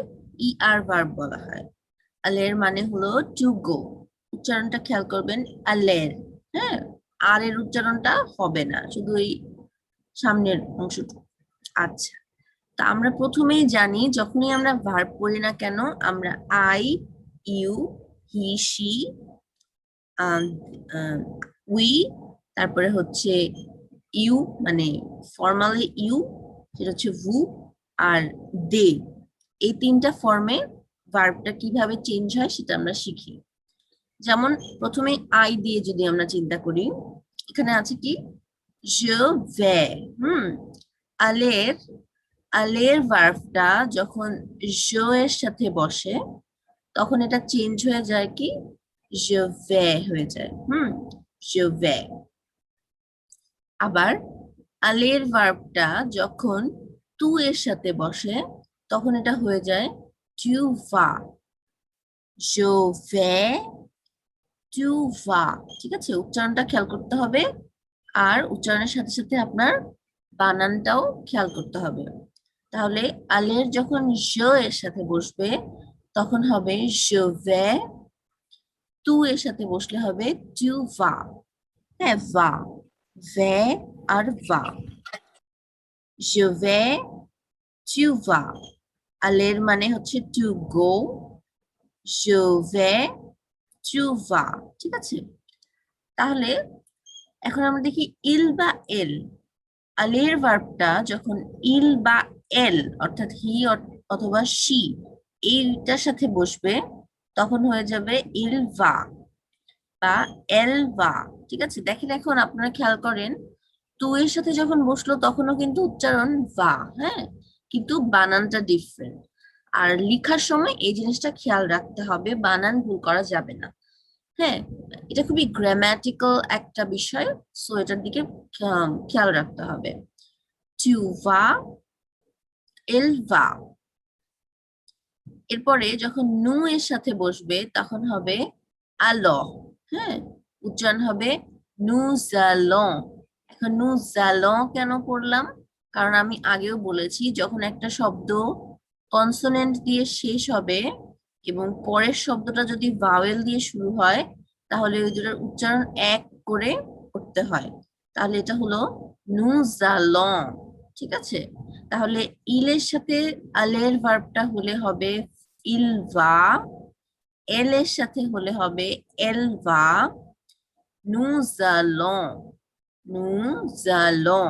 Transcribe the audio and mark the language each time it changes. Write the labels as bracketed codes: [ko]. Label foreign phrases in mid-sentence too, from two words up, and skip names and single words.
[bn] ইআর ভার্ব বলা হয়। আলের মানে হলো [en] to go. [bn] উচ্চারণটা খেয়াল করবেন, আলের। হ্যাঁ, আর এর উচ্চারণটা হবে না, শুধু এই সামনের অংশটুকু। আচ্ছা, তা আমরা প্রথমেই জানি যখনই আমরা ভার্ব পড়ি না কেন, আমরা [en] I, you, he, she, we, [bn] তারপরে হচ্ছে ইউ, মানে [en] formally you, [bn] যেটা হচ্ছে ভু, আর দে, এই তিনটা ফর্মে ভার্বটা কিভাবে চেঞ্জ হয় সেটা আমরা শিখি। যেমন প্রথমে আই দিয়ে যদি আমরা চিন্তা করি, এখানে আছে কি [fr] je vais। [bn] হুম, আলের আলের ভার্বটা যখন je এর সাথে বসে তখন এটা চেঞ্জ হয়ে যায় কি [fr] je vais [bn] হয়ে যায়। [fr] je vais। [bn] আবার আলের ভার্বটা যখন তু এর সাথে বসে তখন এটা হয়ে যায় [fr] tu vas। je vais, tu vas। [bn] ঠিক আছে, উচ্চারণটা খেয়াল করতে হবে, আর উচ্চারণের সাথে সাথে আপনার বানানটাও খেয়াল করতে হবে। তাহলে আলের যখন জ এর সাথে বসবে তখন হবে [fr] je vais, [bn] তু এর সাথে বসলে হবে [fr] tu vas। হ্যাঁ, va, ve আর va। je vais, tu vas। [bn] আলের মানে হচ্ছে [en] to go, [fr] je vais, tu vas। [bn] ঠিক আছে, তাহলে এখন আমরা দেখি ইল বা এল। আলের ভার্বটা যখন ইল বা এল, অর্থাৎ হি অথবা শি, এইটার সাথে বসবে তখন হয়ে যাবে [fr] il va [bn] বা [fr] elle va. [bn] ঠিক আছে, দেখেন এখন আপনারা খেয়াল করেন, টু এর সাথে যখন বসলো তখনও কিন্তু উচ্চারণ ভা। হ্যাঁ, কিন্তু বানানটা ডিফারেন্ট। আর লেখার সময় এই জিনিসটা খেয়াল রাখতে হবে, বানান ভুল করা যাবে না। হ্যাঁ, এটা খুবই গ্রামাটিক্যাল একটা বিষয়, সো এটার দিকে খেয়াল রাখতে হবে। [fr] tu vas, elle va। [bn] এরপরে যখন নু এর সাথে বসবে তখন হবে আলো। হ্যাঁ, উচ্চারণ হবে [fr] nous allons। [bn] এখন [fr] nous allons [bn] কেন পড়লাম? কারণ আমি আগেও বলেছি, যখন একটা শব্দ কনসোনেন্ট দিয়ে শেষ হবে এবং পরের শব্দটা যদি ভাওয়েল দিয়ে শুরু হয়, তাহলে ওই দুটার উচ্চারণ এক করে করতে হয়। তাহলে এটা হলো [fr] nous allons। [bn] ঠিক আছে, তাহলে ইলের সাথে আলের ভার্বটা হলে হবে ইলভা, এল এর সাথে হলে হবে এলভা, [fr] nous allons, nous allons।